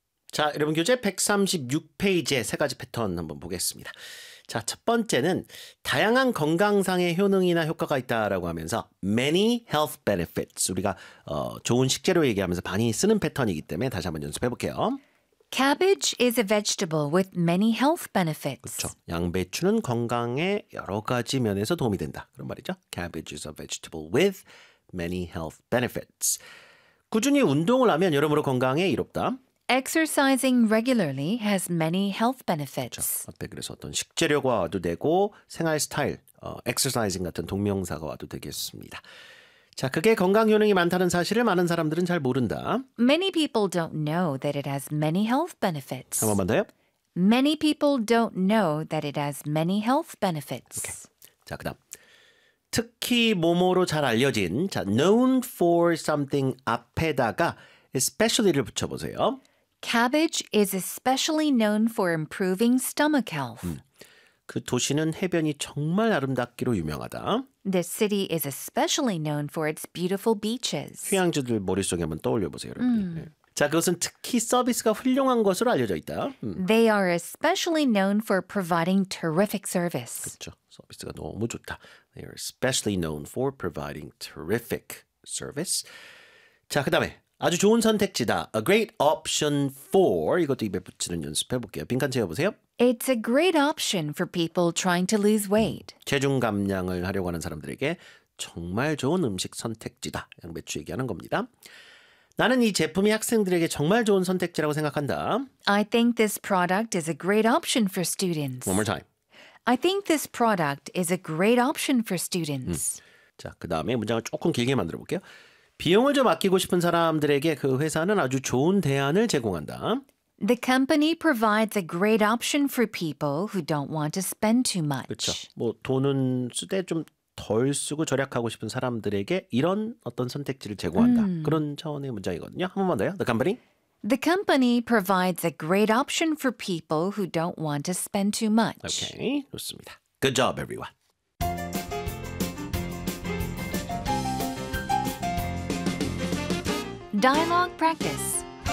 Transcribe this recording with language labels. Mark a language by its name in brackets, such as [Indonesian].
[Korean] 자, 여러분 교재 136페이지에 세 가지 패턴 한번 보겠습니다. 자, 첫 번째는 다양한 건강상의 효능이나 효과가 있다라고 하면서 [English] many health benefits. [Korean] 우리가 좋은 식재료 얘기하면서 많이 쓰는 패턴이기 때문에 다시 한번 연습해 볼게요. [English] Cabbage is a vegetable with many health benefits. [Korean] 그렇죠. 양배추는 건강에 여러 가지 면에서 도움이 된다. 그런 말이죠. [English] Cabbage is a vegetable with many health benefits. [Korean] 꾸준히 운동을 하면 여러모로 건강에 이롭다. [English] Exercising regularly has many health benefits. [Korean] 그렇죠. 앞에 그래서 어떤 식재료가 와도 되고 생활 스타일, exercising 같은 동명사가 와도 되겠습니다. 자, 그게 건강 효능이 많다는 사실을 많은 사람들은 잘 모른다. [English] Many people don't know that it has many health benefits. [Korean] 한 번만 더요. [English] Many people don't know that it has many health benefits. [Korean] 오케이. 자, 그다음. 특히 뭐뭐로 잘 알려진, 자, [English] known for something [Korean] 앞에다가 especially를 붙여보세요. [English] Cabbage is especially known for improving stomach health. [Korean] 그 도시는 해변이 정말 아름답기로 유명하다. [English] The city is especially known for its beautiful beaches. [Korean] 휴양지들 머릿속에 한번 떠올려보세요, 여러분. 자, 그것은 특히 서비스가 훌륭한 것으로 알려져 있다. [English] They are especially known for providing terrific service. [Korean] 그렇죠. 서비스가 너무 좋다. [English] They are especially known for providing terrific service. [Korean] 자, 그 다음에 아주 좋은 선택지다. [English] A great option for. [Korean] 이것도 입에 붙이는 연습해볼게요. 빈칸 채워보세요. [English] It's a great option for people trying to lose weight. [Korean] 체중 감량을 하려고 하는 사람들에게 정말 좋은 음식 선택지다. 양배추 얘기하는 겁니다. 나는 이 제품이 학생들에게 정말 좋은 선택지라고 생각한다. [English] I think this product is a great option for students. One more time. I think this product is a great option for students. [Korean] 자, 그 다음에 문장을 조금 길게 만들어볼게요. 비용을 좀 아끼고 싶은 사람들에게 그 회사는 아주 좋은 대안을 제공한다. [English] The company provides a great option for people who don't want to spend too much. [Korean] 그렇죠. 뭐 돈은 쓰되 좀 덜 쓰고 절약하고 싶은 사람들에게 이런 어떤 선택지를 제공한다. 그런 차원의 문장이거든요. 한 번만 더요. [English] The company. The company provides a great option for people who don't want to spend too much. [Korean] 오케이, 좋습니다. [English] Good job, everyone. [Korean] 다이얼로그 프랙티스.